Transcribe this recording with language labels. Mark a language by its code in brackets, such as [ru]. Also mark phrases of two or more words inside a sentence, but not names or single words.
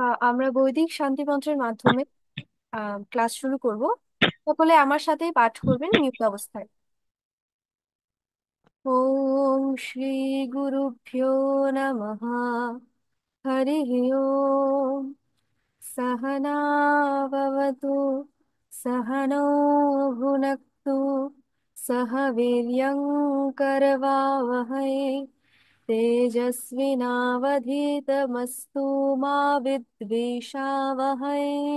[bn] আমরা বৈদিক শান্তি মন্ত্রের মাধ্যমে ক্লাস শুরু করব। সকলে আমার সাথেই পাঠ করবেন মিউট অবস্থায়। [sa] ওম শ্রী গুরুভ্যো নমঃ। হরি ওম। सहना भवतु, सहनौ भुनक्तु, सह वीर्यं करवावहै, तेजस्विनावधीतमस्तु मा विद्विषावहै।